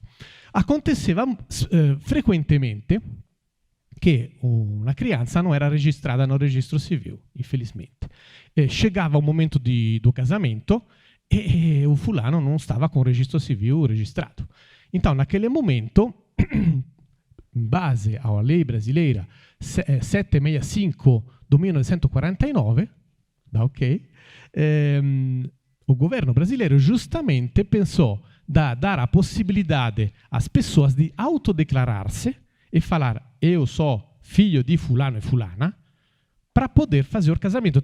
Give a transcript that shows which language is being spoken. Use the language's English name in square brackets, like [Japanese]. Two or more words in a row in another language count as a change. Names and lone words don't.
[Portuguese] Aconteceva frequentemente que uma criança não era registrada no registro civil, infelizmente. Chegava o momento do casamento e o fulano não estava com o registro civil registrato. Então, naquele momento, [Italian] in base alla [Portuguese] lei brasileira 765 do 1949, o governo brasileiro justamente pensou da dar a possibilidade às pessoas de autodeclarar-se e falar eu sou filho de fulano e fulana, para poder fazer o casamento.